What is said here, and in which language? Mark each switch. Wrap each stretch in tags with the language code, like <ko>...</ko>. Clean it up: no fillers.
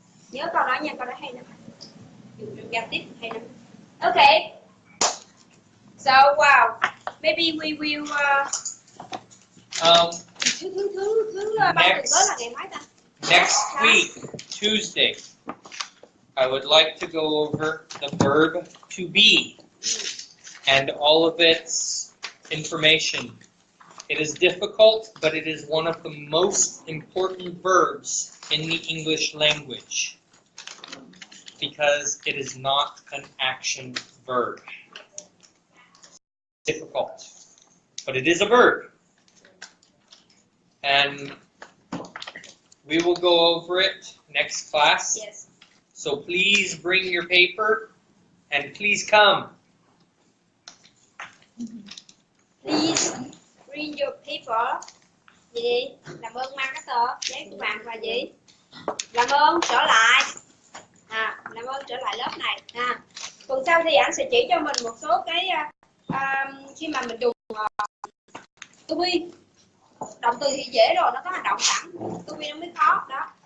<vi>Nhớ câu đó nha, câu đó hay lắm. Dùng trong giao tiếp hay lắm. Okay.</vi> <en>So wow, maybe we will</en> <vi>thứ ba tuần tới là ngày mấy ta?</vi> <en>Next week, Tuesday, I would like to go over the verb to be and all of its information. It is difficult, but it is one of the most important verbs in the English language because it is not an action verb. Difficult, but it is a verb. And we will go over it next class. Yes. So please bring your paper and please come. Please bring your paper.</en> <vi>Gì? Làm ơn mang cái tờ giấy của bạn và gì? Làm ơn trở lại. Làm ơn trở lại lớp này. Tuần sau thì anh sẽ chỉ cho mình một số cái khi mà mình dùng to be. Động từ thì dễ rồi, nó có hành động sẵn. To be nó mới khó đó.</vi>